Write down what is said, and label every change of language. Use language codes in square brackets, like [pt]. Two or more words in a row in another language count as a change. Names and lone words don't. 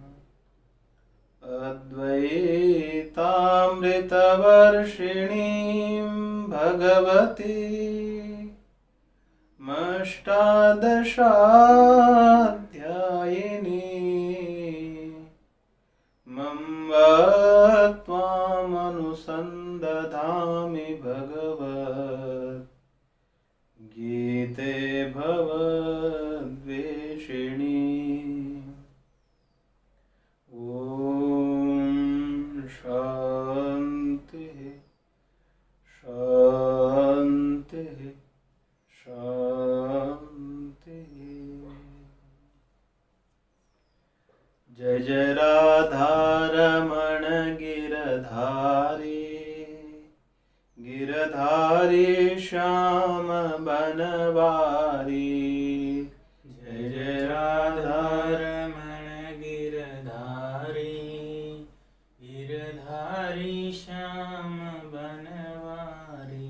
[sa] अद्वैतामृतवर्षिणीं भगवतीमष्टादशाध्यायिनीं त्वामनुसन्दधामि भगवद्गीते भवद्वेषिणी। ॐ शान्तिः शान्तिः शान्तिः। [hi] जय जय राधारमण गिरधारी गिरधारी श्याम बनवारी। जय जय राधारमण गिरधारी गिरधारी श्याम बनवारी।